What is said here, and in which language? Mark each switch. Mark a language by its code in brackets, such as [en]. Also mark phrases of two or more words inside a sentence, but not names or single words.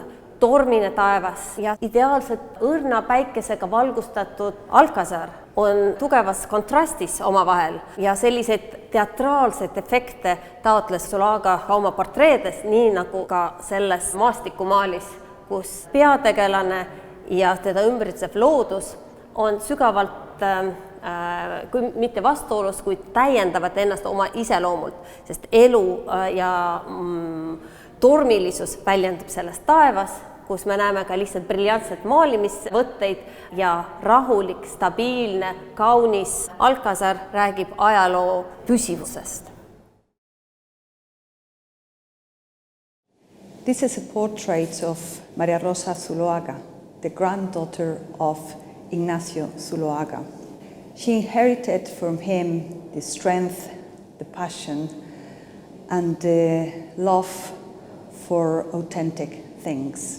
[et] Tormine taevas ja ideaalselt õrna päikesega valgustatud Alcázar on tugevas kontrastis omavahel ja selliseid teatraalseid efekte taotles Zuloaga ka oma portreedes, nii nagu ka selles maastikumaalis, kus peategelane ja teda ümbritsev loodus on sügavalt, kui mitte vastuolus, kuid täiendavad ennast oma iseloomult, sest elu ja tormilisus väljendub selles taevas, kus me näeme ka lihtsalt briljantset maalimisvõtteid ja rahulik, stabiilne, kaunis Alcázar räägib ajaloo püsivusest. [en] This is a portrait of Maria Rosa Suárez, the granddaughter of Ignacio Zuloaga. She inherited from him the strength, the passion, and the love for authentic things.